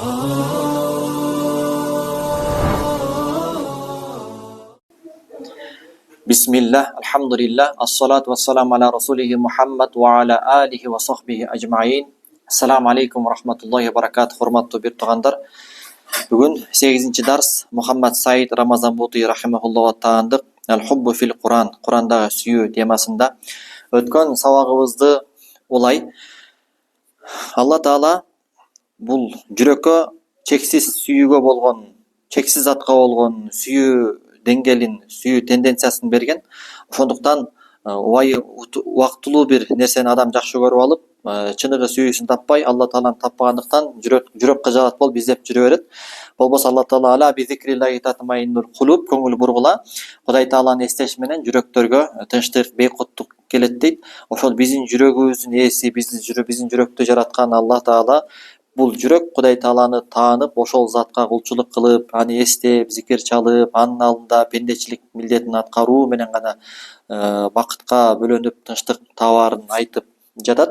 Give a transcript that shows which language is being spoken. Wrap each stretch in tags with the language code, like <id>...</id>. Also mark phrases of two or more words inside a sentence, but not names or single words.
<ar>بسم الله، الحمد لله، الصلاة والسلام على رسوله محمد وعلى آله وصحبه أجمعين. السلام عليكم ورحمة الله وبركاته.</ar> <ky>Hormаттуу бир туугандар. Бүгүн 8-ci dars Muhammad Said Ramazan Buti rahimahullahu taandык Al-Hubbu fil Qur'an, Qur'андагы сүйүү темасында өткөн сабагыбызды улай Алла Таала бул жүрөккө чексиз сүйүүгө болгон, чексиз затка болгон сүйүү деңгээлин, сүйүү тенденциясын берген. Ошондуктан убактылуу бир нерсени адам жакшы көрүп алып, чыныгы сүйүүсүн таппай, Алла Тааланы таппагандыктан жүрөк кыжалат болуп издеп жүрө берет. Болбосо Алла Таала</ky> <ar>ألا بذكر الله تطمئن القلوب,</ar> <ky>көңүл бургула, Кудай Тааланы эстеш менен жүрөктөргө тынчтык, бейкуттук келет дейт. Ошол биздин жүрөгүбүздүн ээси, биздин жүрөктү жараткан Алла Таала бул жүрөк Кудай Тааланы таанып, ошол затка кулчулук кылып, аны эстеп, зикир чалып, анын алдында пендечилик милдетин аткаруу менен гана бакытка бөлөнүп, тынчтык табаарын айтып жатат.</ky>